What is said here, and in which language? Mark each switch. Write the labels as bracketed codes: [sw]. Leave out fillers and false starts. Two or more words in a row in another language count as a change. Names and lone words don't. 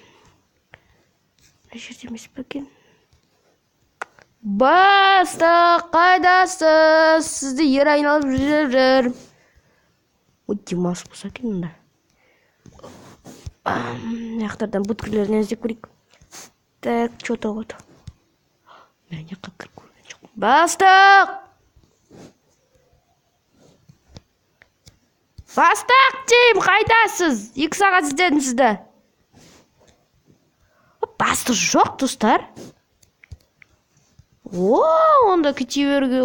[kk] Жерде емес пе екен? Бастық, қайдасыз? Сізді ер айналып жүр. Ой, демалыс болса екен мұнда. Аяқтардан бүткілерінен іздеп көрейік. [ru] Так, что-то вот. [kk] Мен жаққа кіріп көрген жоқ. Бастық! Бастық деймін, қайдасыз? 2 сағат іздедім сізді. Бастық жоқ, достар. Онда кете беруге.